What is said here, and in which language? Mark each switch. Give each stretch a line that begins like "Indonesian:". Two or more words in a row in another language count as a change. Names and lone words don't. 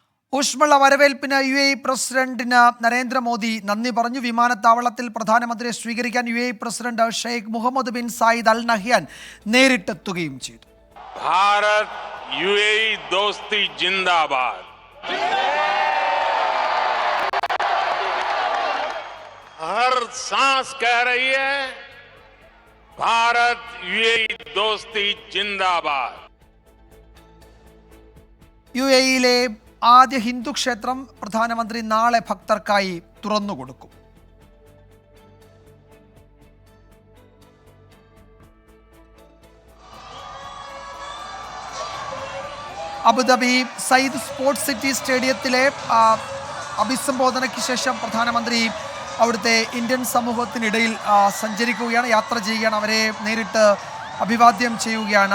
Malayalam: ഊഷ്മള വരവേൽപ്പിന് പ്രസിഡന്റിന് നരേന്ദ്രമോദി നന്ദി പറഞ്ഞു. വിമാനത്താവളത്തിൽ പ്രധാനമന്ത്രിയെ സ്വീകരിക്കാൻ പ്രസിഡന്റ് ഷെയ്ഖ് മുഹമ്മദ് ബിൻ സായിദ് അൽ നഹ്യാൻ നേരിട്ടെത്തുകയും ചെയ്തു.
Hindi: भारत यूएई दोस्ती जिंदाबाद। हर सांस कह रही है भारत यूएई दोस्ती जिंदाबाद।
Malayalam: യുഎഇയിലെ ആദ്യ ഹിന്ദു ക്ഷേത്രം പ്രധാനമന്ത്രി നാളെ ഭക്തർക്കായി തുറന്നുകൊടുക്കും. അബുദാബി സയ്യിദ് സ്പോർട്സ് സിറ്റി സ്റ്റേഡിയത്തിലെ അഭിസംബോധനയ്ക്ക് ശേഷം പ്രധാനമന്ത്രി അവിടുത്തെ ഇന്ത്യൻ സമൂഹത്തിനിടയിൽ സഞ്ചരിക്കുകയാണ്, യാത്ര ചെയ്യുകയാണ്, അവരെ നേരിട്ട് അഭിവാദ്യം ചെയ്യുകയാണ്.